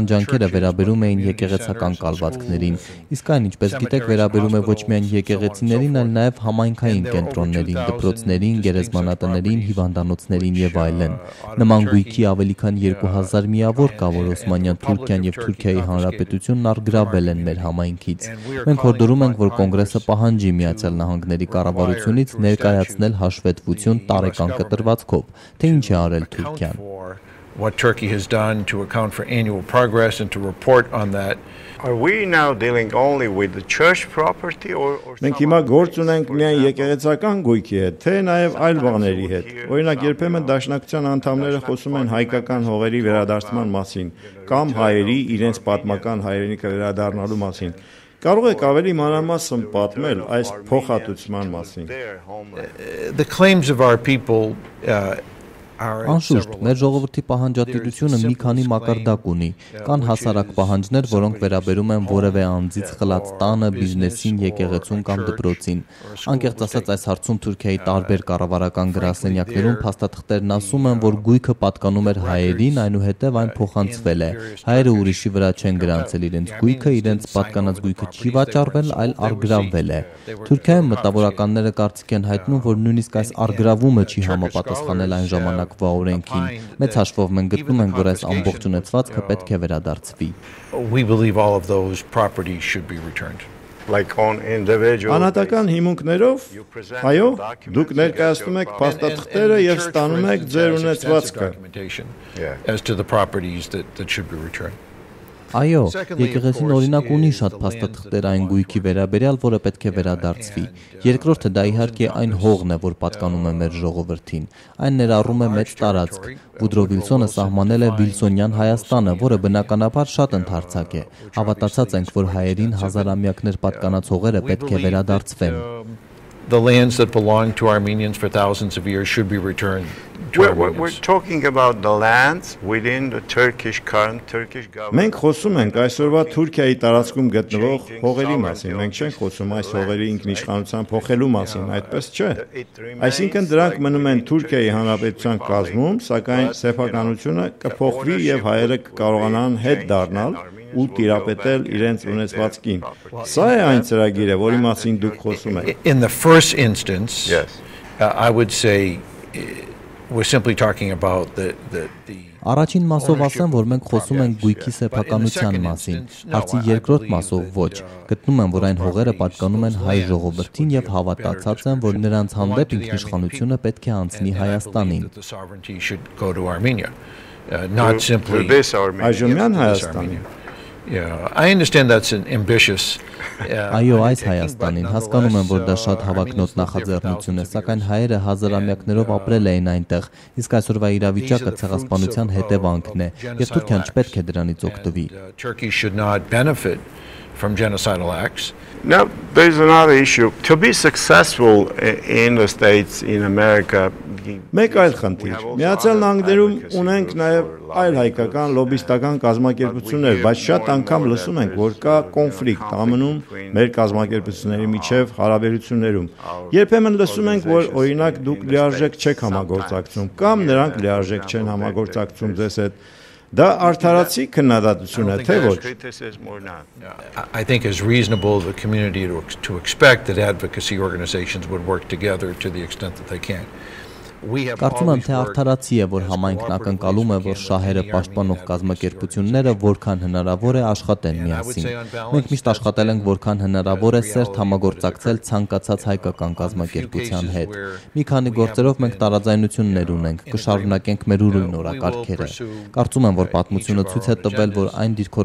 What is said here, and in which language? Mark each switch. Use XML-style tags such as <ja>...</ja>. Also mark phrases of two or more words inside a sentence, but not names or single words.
<hy>ջանքերը վերաբերում էին եկեղեցական կալվածքներին, իսկ այն, ինչպես գիտեք, վերաբերում է ոչ միայն եկեղեցիներին, այլ նաև համայնքային կենտրոններին, դպրոցներին, գերեզմանատներին, հիվանդանոցներին եւ այլն։ Նման գույքի ավելի քան 2000 միավոր կա, որ Օսմանյան Թուրքիան եւ Թուրքիայի Հանրապետությունն առգրավել են մեր համայնքից։ Մենք հորդորում ենք, որ Կոնգրեսը պահանջի Միացյալ Նահանգների կառավարությունից ներկայացնել հաշվետվություն տարեկան կտրվածքով, թե ինչ է արել Թուրքիան։</hy> <en>What Turkey has done to account for annual progress and to report on that. Are we now dealing only with the church property or</en> <hy>Մենք հիմա գործ ունենք միայն եկեղեցական գույքի հետ, թե նաև այլ բաների հետ։ Օրինակ, երբեմն դաշնակցության անդամները խոսում են հայկական հողերի վերադարձման մասին կամ հայերի իրենց պատմական հայրենիքը վերադառնալու մասին։ Կարող եք ավելի մանրամասն պատմել այս փոխհատուցման մասին։</hy> <en>The claims of our people</en> <hy>Անշուշտ, մեր ժողովրդի պահանջատիրությունը մի քանի մակարդակ ունի։ Կան հասարակ պահանջներ, որոնք վերաբերում են որևէ անձից խլած տանը, բիզնեսին, եկեղեցուն կամ դպրոցին։ Անկեղծ ասած, այս հարցում Թուրքիայի տարբեր կառավարական գրասենյակներում փաստաթղթերն ասում են, որ գույքը պատկանում էր հայերին, այնուհետև այն փոխանցվել է։ Հայերը ուրիշի վրա չեն գրանցել իրենց գույքը, իրենց պատկանած գույքը չի վաճառվել, այլ առգրավվել է։ Թուրքիայում մտավորականները կարծիք են հայտնում, որ նույնիսկ այս առգրավումը չի համապատասխանել այն ժամանակվա օրենքին։ Մեծ հաշվով մենք գտնում ենք, որ այս ամբողջ ունեցվածքը պետք է վերադարձվի։</hy> <en>We believe all of those properties should be returned.</en> <hy>Անհատական հիմունքներով, այո, դուք ներկայացնում եք փաստաթղթերը եւ ստանում եք ձեր ունեցվածքը։</hy> <en>As to the properties that should be returned.</en> <hy>Այո, եկեղեցին օրինակ ունի շատ փաստաթղթեր այն գույքի վերաբերյալ, որը պետք է վերադարձվի։ Երկրորդը դա իհարկե այն հողն է, որ պատկանում է մեր ժողովրդին։ Այն ներառում է մեծ տարածք։ Վուդրո Վիլսոնը սահմանել է Վիլսոնյան Հայաստանը, որը բնականաբար շատ ընդարձակ է։ Հավատացած ենք, որ հայերին հազարամյակներ պատկանած հողերը պետք է վերադարձվեն։</hy> <en>The lands that belong to Armenians for thousands of years should be returned to Armenians. We're talking about the lands within the current Turkish government.</en> <hy>Մենք խոսում ենք այսօրվա Թուրքիայի տարածքում գտնվող հողերի մասին։ Մենք չենք խոսում այս հողերի ինքնիշխանության փոխելու մասին, այդպես չէ։ Այսինքն դրանք մնում են Թուրքիայի հանրապետության կազմում, սակայն սեփականությունը կփոխվի եւ հայերը կկարողանան հետ դառնալ ու տիրապետել իրենց ունեցվածքին։ Սա է այն ծրագիրը, որի մասին դուք խոսում եք։</hy> <en>In the first instance, I would say we're simply talking about the</en> <hy>Առաջին մասով ասեմ, որ մենք խոսում ենք գույքի սեփականության մասին, հարցի երկրորդ մասով ոչ։ Գտնում եմ, որ այն հողերը պատկանում են հայ ժողովրդին եւ հավատացած եմ, որ նրանց հանդեպ ինքնիշխանությունը պետք է անցնի Հայաստանին։</hy> <en>Not simply</en> <hy>Այժմյան Հայաստանին։</hy> <en>Yeah, I understand that's an ambitious.</en> <hy>Այո, այս Հայաստանին հասկանում եմ, որ դա շատ հավակնոտ նախաձեռնություն է, սակայն հայերը հազարամյակներով ապրել էին այնտեղ, իսկ այսօրվա իրավիճակը ցեղասպանության հետևանքն է, եւ Թուրքիան չպետք է դրանից օգտվի։</hy> <en>Turkey should not benefit from genocidal acts. Now, there's another issue. To be successful in the States, in America,</en> <hy>Մեկ այլ խնդիր։ Միացյալ Նահանգներում ունենք նաև այլ հայկական լոբիստական կազմակերպություններ, բայց շատ անգամ լսում ենք, որ կա կոնֆլիկտ ամնում մեր կազմակերպությունների միջև հարաբերություններում։ Երբեմն լսում ենք, որ օրինակ դուք լիարժեք չեք համագործակցում, կամ նրանք լիարժեք չեն համագործակցում ձեզ հետ։ Դա արդարացի քննադատություն է, թե ոչ։</hy> <en>I think it's reasonable the community to expect that advocacy organizations would work together to the extent that they can.</en> <hy>Կարծում եմ, թե արդարացի է, որ համայնքն ակնկալում է, որ շահերը պաշտպանող կազմակերպությունները որքան հնարավոր է աշխատեն միասին։ Մենք միշտ աշխատել ենք որքան հնարավոր է սերտ համագործակցել ցանկացած հայկական կազմակերպության հետ։ Մի քանի գործերով մենք տարաձայնություններ ունենք, կշարունակենք մեր ուրույն օրակարգերը։ Կարծում եմ, որ պատմությունը ցույց է տվել, որ այն</hy>